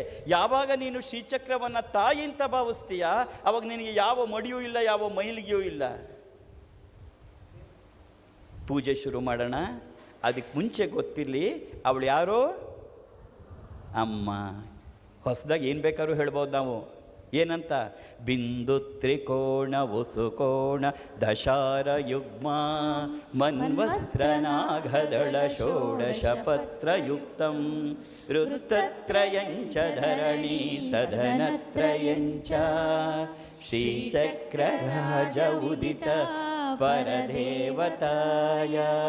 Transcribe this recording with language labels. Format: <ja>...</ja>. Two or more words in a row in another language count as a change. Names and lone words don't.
<kn>ಯಾವಾಗ ನೀನು ಶ್ರೀಚಕ್ರವನ್ನು ತಾಯಿ ಅಂತ ಭಾವಿಸ್ತೀಯ, ಅವಾಗ ನಿನಗೆ ಯಾವ ಮಡಿಯೂ ಇಲ್ಲ, ಯಾವ ಮೈಲಿಗೆಯೂ ಇಲ್ಲ. ಪೂಜೆ ಶುರು ಮಾಡೋಣ. ಅದಕ್ಕೆ ಮುಂಚೆ ಗೊತ್ತಿರಲಿ ಅವಳು ಯಾರೋ ಅಮ್ಮ. ಹೊಸದಾಗಿ ಏನು ಬೇಕಾದ್ರೂ ಹೇಳ್ಬೋದು ನಾವು. ಏನಂತ?</kn> <sa>ಬಿಂದು ತ್ರಿಕೋಣ ವಸುಕೋಣ ದಶಾರ ಯುಗ್ಮ ಮನ್ವಸ್ತ್ರನಾಘದಳ ಷೋಡಶ ಪತ್ರಯುಕ್ತಂ ಋತತ್ರಯಂಚ ಧರಣಿ ಸದನತ್ರಯಂಚ ಶ್ರೀಚಕ್ರರಾಜ ಉದಿತ ಪರದೇವತಾಯ</sa>